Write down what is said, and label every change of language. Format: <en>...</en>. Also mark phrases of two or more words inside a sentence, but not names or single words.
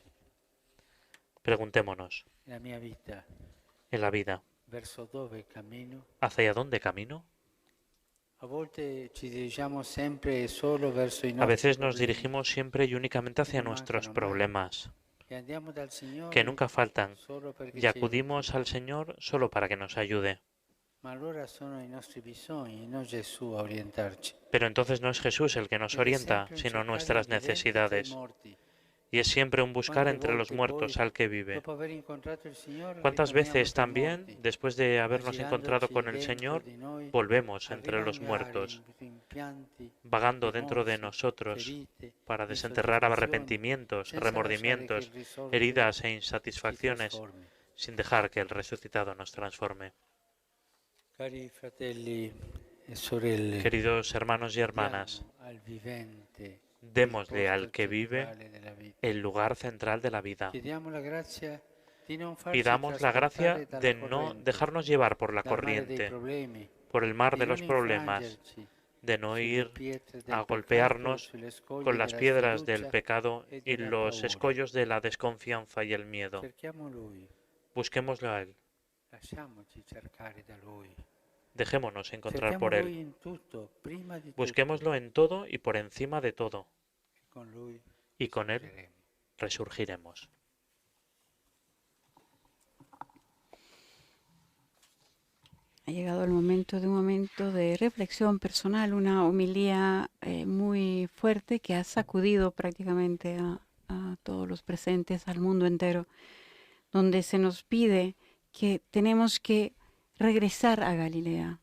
<es>Preguntémonos, en la vida, ¿hacia dónde camino? A veces nos dirigimos siempre y únicamente hacia nuestros problemas, que nunca faltan, y acudimos al Señor solo para que nos ayude.</es> <it>Ma allora sono i nostri bisogni, non Gesù a orientarci.</it> <es>Pero entonces no es Jesús el que nos</es> <it>Ed è</it> <es>orienta,</es> <it>sempre un</it> <es>sino</es> <it>cercare</it> <es>nuestras</es> <it>il vivente tra i</it> <es>necesidades.</es> <it>morti.</it> <es>Y es siempre un buscar</es> <it>Quante</it> <es>entre los</es> <it>volte</it> <es>muertos</es> <it>poi,</it> <es>al que vive.</es> <it>dopo aver incontrato il Signore,</it> <es>¿Cuántas</es> <it>ritorniamo</it> <es>veces</es> <it>tra i</it> <es>también,</es> <it>morti,</it> <es>después de habernos encontrado</es> <it>aggirandoci</it> <es>con el</es> <it>dentro</it> <es>Señor,</es> <it>di noi,</it> <es>volvemos</es> <it>a</it> <es>entre los</es> <it>rimangare</it> <es>muertos,</es> <it>rimpianti,</it> <es>vagando dentro de</es> <it>rimorsi,</it> <es>nosotros</es> <it>ferite,</it> <es>para desenterrar</es> <it>insoddisfazioni,</it> <es>arrepentimientos,</es> <it>senza lasciare che</it> <es>remordimientos,</es> <it>il risorgere</it> <es>heridas e</es> <it>ci</it> <es>insatisfacciones,</es> <it>trasformi.</it> <es>sin dejar que el resucitado nos transforme.</es> <it>Cari fratelli e sorelle,</it> <es>Queridos hermanos y hermanas,</es> <it>diamo al vivente</it> <es>démosle</es> <it>il</it> <es>al</es> <it>posto</it> <es>que vive</es> <it>centrale della vita.</it> <es>el lugar central de la vida.</es> <it>Chiediamo la grazia di non farci</it> <es>Pidamos la gracia</es> <it>trasportare</it> <es>de</es> <it>dalla</it> <es>no</es> <it>corrente,</it> <es>dejarnos llevar por la</es> <it>dal mare dei</it> <es>corriente,</es> <it>problemi,</it> <es>por el mar</es> <it>di</it> <es>de</es> <it>non</it> <es>los problemas,</es> <it>infrangerci</it> <es>de no</es> <it>sulle</it> <es>ir</es> <it>pietre del</it> <es>a</es> <it>peccato,</it> <es>golpearnos</es> <it>sulle scoglie</it> <es>con las</es> <it>della</it> <es>piedras del</es> <it>sfiducia</it> <es>pecado</es> <it>e</it> <es>y</es> <it>della</it> <es>los</es> <it>paura.</it> <es>escollos de la desconfianza y el miedo.</es> <it>Cerchiamo Lui,</it> <es>Busquémoslo a Él.</es> <it>lasciamoci cercare da Lui.</it> <es>Dejémonos encontrar</es> <it>Cerchiamo</it> <es>por</es> <it>Lui</it> <es>Él.</es> <it>in tutto, prima di tutto,</it> <es>Busquémoslo en todo y por encima de todo.</es> <it>e con Lui</it> <es>Y con Él</es> <it>vivremo.</it> <es>resurgiremos. Ha llegado el momento de un momento de reflexión personal, una homilía muy fuerte que ha sacudido prácticamente a todos los presentes, al mundo entero, donde se nos pide que tenemos que regresar a Galilea.</es>